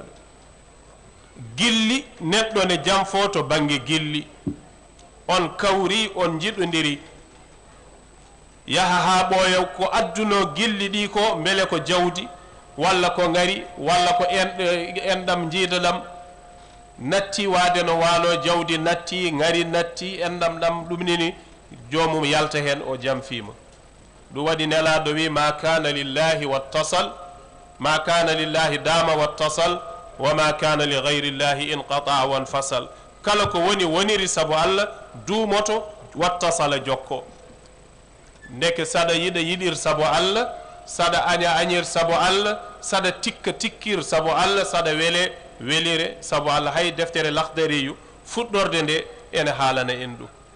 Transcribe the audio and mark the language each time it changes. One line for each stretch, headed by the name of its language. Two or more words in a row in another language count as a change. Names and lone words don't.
Fula: gilli neɗɗo ne jamfo to bange gilli on kawri on jiɗodiri yaha ha ɓooya ko adduno gilli ɗi ko beele ko jawdi walla ko ngari walla ko enɗam jiidaɗam natti waade no waalo jawdi natti ngari natti enɗam ɗam ɗum nini jomum yalta hen o jamfima ɗum waɗi nelaɗo wi
Arabic: ما كان لله اتصل ما كان لله دام واتصل وما كان لغير الله انقطع وانفصل
Fula: kala ko woni woniri saabu Allah duumoto wattasala jokko ndeke saɗa yiɗa yiɗir saabu Allah saɗa aña añir saabu Allah saɗa tikka tikkir saabu Allah saɗa weele welire saabu Allah hay deftere lahdariyu fuɗɗorde nde ene haalana en ɗum